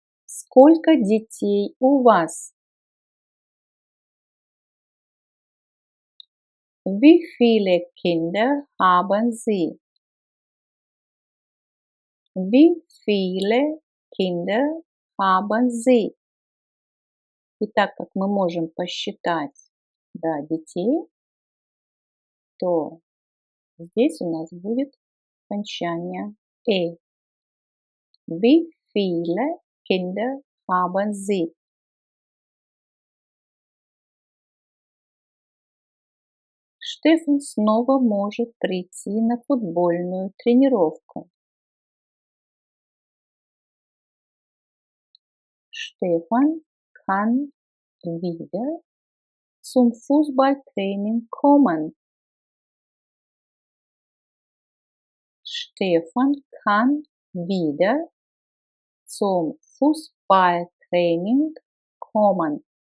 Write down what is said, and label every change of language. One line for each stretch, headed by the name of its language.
Russian: Сколько детей у вас?
German: Wie viele Kinder haben Sie? Wie viele Kinder haben Sie?
Russian: И так как мы можем посчитать до детей, то здесь у нас будет окончание «э».
German: Wie viele Kinder haben Sie?
Russian: Штефан снова может прийти на футбольную тренировку.
German: Stefan kann wieder zum Fußballtraining kommen. Stefan kann wieder zum Fußballtraining kommen.